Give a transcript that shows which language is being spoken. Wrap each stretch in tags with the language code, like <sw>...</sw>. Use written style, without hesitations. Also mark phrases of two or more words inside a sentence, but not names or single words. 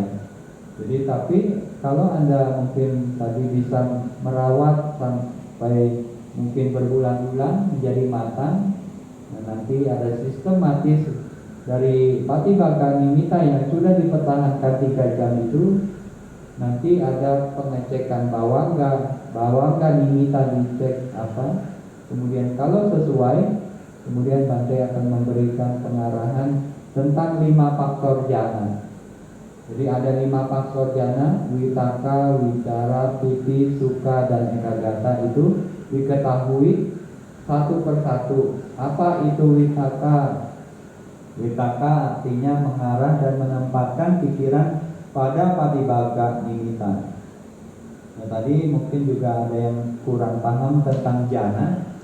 <id>Jadi tapi kalau Anda mungkin tadi bisa merawat sampai mungkin berbulan-bulan menjadi matang, nah nanti ada sistematis dari</id> <pi>Patibhaka Nimitta</pi> <id>yang sudah dipertahankan 3 jam itu, nanti ada pengecekan</id> <pi>bawangga Nimitta</pi> <id>dicek apa. Kemudian kalau sesuai, kemudian Bante akan memberikan pengarahan tentang 5 faktor jhana. Jadi ada 5 faktor jhana,</id> <pi>witaka, wicara, piti, sukha,</pi> <id>dan ekagata itu diketahui satu persatu. Apa itu witaka? Witaka artinya mengarah dan menempatkan pikiran pada</id> <pi>Patibhaka Nimitta.</pi> <id>Nah, tadi mungkin juga ada yang kurang paham tentang jhana.</id>